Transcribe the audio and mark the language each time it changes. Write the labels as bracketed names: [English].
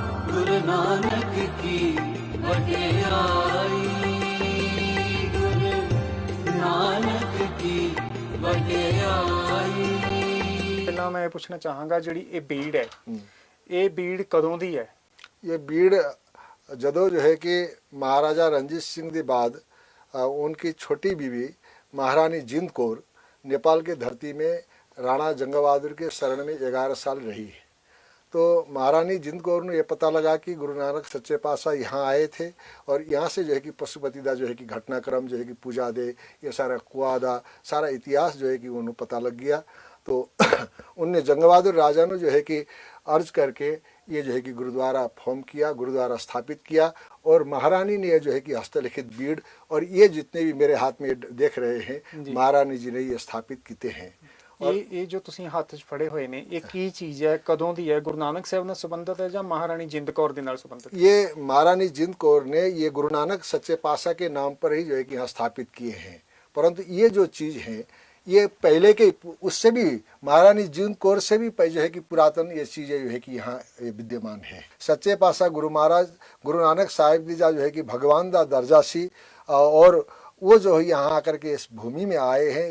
[Hindi] गुरु नानक की वडियाई, गुरु नानक की वडियाई। [Punjabi] ਪਹਿਲਾਂ ਮੈਂ ਇਹ ਪੁੱਛਣਾ ਚਾਹਾਂਗਾ, ਜਿਹੜੀ ਇਹ ਬੀੜ ਹੈ, ਇਹ ਬੀੜ ਕਦੋਂ ਦੀ ਹੈ? [Hindi] ये बीड़ जदों जो है कि महाराजा रणजीत सिंह के बाद उनकी छोटी बीवी महारानी जिंद कौर नेपाल के धरती में राणा जंग बहादुर के शरण में 11 साल रही। तो महारानी जिंद कौर ने यह पता लगा कि गुरु नानक सच्चे पातशाह यहाँ आए थे और यहाँ से जो है कि पशुपति दा जो है कि घटनाक्रम जो है कि पूजा दे, ये सारा कुआ दा सारा इतिहास जो है कि उन्हें पता लग गया। तो उनने जंग बहादुर राजा ने जो है कि अर्ज करके ये जो है कि गुरुद्वारा फॉर्म किया, गुरुद्वारा स्थापित किया और महारानी ने ये जो है कि हस्तलिखित बीड़ और ये जितने भी मेरे हाथ में देख रहे हैं महारानी जी ने ये स्थापित किए हैं। [Punjabi] ਇਹ ਜੋ ਤੁਸੀਂ ਹੱਥ 'ਚ ਫੜੇ ਹੋਏ ਨੇ, ਇਹ ਕੀ ਚੀਜ਼ ਹੈ, ਕਦੋਂ ਦੀ ਹੈ, ਗੁਰੂ ਨਾਨਕ ਸਾਹਿਬ ਨਾਲ ਸੰਬੰਧਿਤ ਹੈ ਜਾਂ ਮਹਾਰਾਣੀ ਜਿੰਦ ਕੌਰ ਦੇ ਨਾਲ ਸੰਬੰਧਿਤ? [Hindi] ये महारानी जिंद कौर ने ये गुरु नानक सच्चे पातशाह के नाम पर ही जो है कि यहाँ स्थापित किए हैं, परंतु ये जो चीज़ है ये पहले के उससे भी महारानी जिंद कौर से भी जो है कि पुरातन ये चीज़ें जो है कि यहाँ विद्यमान है। सच्चे पातशाह गुरु महाराज गुरु नानक साहिब जी जो है कि भगवान का दर्जा सी और वो जो है यहाँ आकर के इस भूमि में आए हैं।